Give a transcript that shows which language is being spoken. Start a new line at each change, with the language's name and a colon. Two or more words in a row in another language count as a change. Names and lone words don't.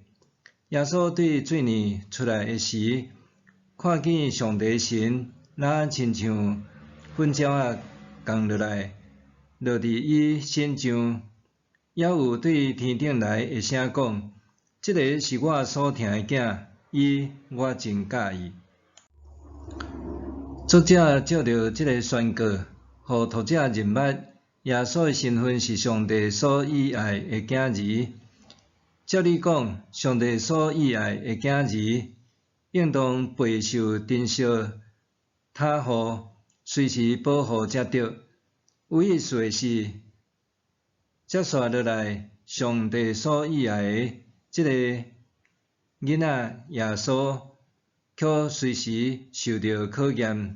Min Nan Chinese: 耶稣对水面出来的时，看见上帝神若亲像粉鸟仔降落来，落伫伊身上，也有对天顶来的声讲：这个是我所疼的囝，伊我真喜意。作者照着这个宣告，互读者认捌耶稣的身份是上帝所喜爱的囝儿。照理讲，上帝所喜爱的囝儿，应当备受珍惜、他护、随时保护才对。有意思的是，接续落来，上帝所喜爱的这个囡仔耶稣，却随时受到考验。